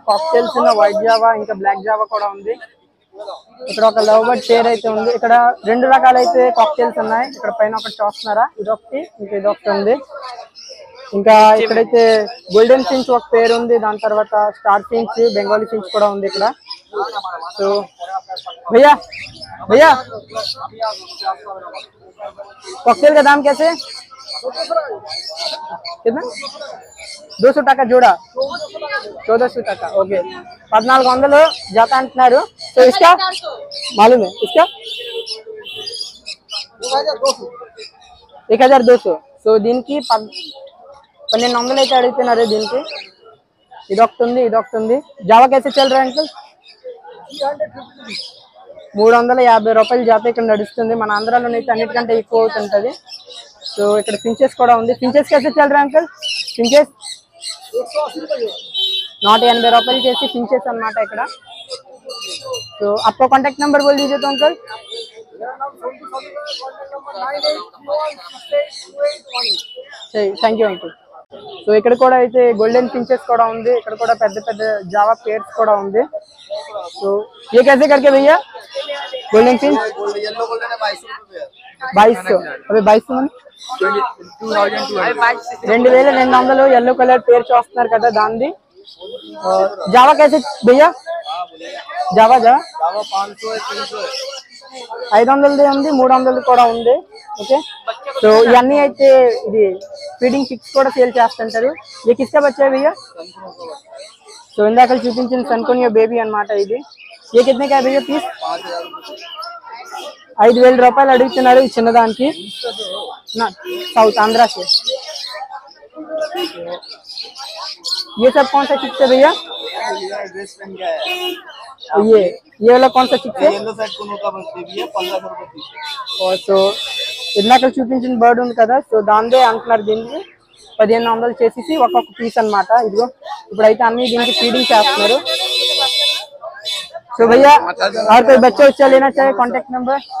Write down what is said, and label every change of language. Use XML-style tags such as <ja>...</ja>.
<te>Cocktails ఉన్న white Java, ఇంకా black Java కూడా ఉంది. ఇక్కడ ఒక లవ్ బర్డ్ పేర్ అయితే ఉంది. ఇక్కడ 2 రకాలైతే కాక్టైల్స్ ఉన్నాయి. ఇక్కడ పైన ఒకటి చూస్తున్నారా, ఇదొకటి ఇంకా ఇదొకటి ఉంది. ఇంకా ఇక్కడైతే గోల్డెన్ ఫించ్ ఒక పేరు ఉంది, దాని తర్వాత స్టార్ ఫించ్, బెంగాలీ ఫించ్ కూడా ఉంది ఇక్కడ.</te> <hi>సో भैया भैया कॉकटेल का दाम कैसे? कितना? 200 টাকা जोड़ा, 1400 টাকা.</hi> <te>ओके, 1400 जाता అంటున్నారు.</te> <hi>तो इसका मालूम है, इसका 1200.</hi> <te>సో దీనికి 1200 అయితే అడుగుతున్నారు. దీనికి ఇదొకటి ఉంది, ఇదొకటి ఉంది.</te> <hi>జావా कैसे चल रहा है अंकल?</hi> <te>350 రూపాయలు జాత ఇక్కడ నడుస్తుంది. మన ఆంధ్రాలోనైతే అన్నిటికంటే ఎక్కువ అవుతుంటది. సో ఇక్కడ ఫించెస్ కూడా ఉంది.</te> <hi>ఫించెస్ कैसे चल रहा है अंकल?</hi> <te>ఫించెస్ 180 రూపాయలు చేసి ఫించెస్ అన్నమాట ఇక్కడ. సో</te> <hi>आपका कांटेक्ट नंबर बोल दीजिए तो uncle.</hi> <te>Thank you uncle. So ఇక్కడ కూడా అయితే గోల్డెన్ ఫించెస్ కూడా ఉంది, ఇక్కడ కూడా పెద్ద పెద్ద జావా పేర్స్ కూడా ఉంది.</te> <hi>సో ఏ कैसे करके भैया गोल्डन फिंच? येलो गोल्डन है 2200.</hi> <te>అవి 2200 2200 येलो कलर పేరు చూస్తున్నారు కదా దాంది.</te> <hi>జావా कैसे भैया?</hi> <te>జావా</te> <hi>जावा 500 है 300 है</hi> <te>500 ఉంది, 300 కూడా ఉంది. ఓకే, సో ఇవన్నీ అయితే ఇది ఫీడింగ్ చిక్స్ కూడా సేల్ చేస్తుంటారు.</te> <hi>ये किसका बच्चा है भैया?</hi> <te>సో ఇందాక చూపించిన సన్కోనియో బేబీ అన్నమాట ఇది.</te> <hi>ये कितने का है भैया पीस?</hi> <te>5000 రూపాయలు అడుగుతున్నారు ఈ చిన్నదానికి.</te> <hi>ना साउथ आंध्रा से. ये सब कौन सा चिक्स है भैया? ड्रेस पहन के आया ये वाला कौन सा चिक्स है? येलो सेट कोनो का बस बेबी है 1500 रुपए पीस</hi> <te>और సో ఇందాక చూపించిన బర్డ్ ఉంది కదా, సో దాందే అంటున్నారు. దీనికి 1500 చేసేసి ఒక్కొక్క పీస్ అన్నమాట. ఇదిగో ఇప్పుడైతే అన్ని దీనికి ఫీడింగ్ చేస్తున్నారు.</te> <hi>సో भैया और कोई बच्चा उच्चा लेना चाहे कांटेक्ट नंबर?</hi>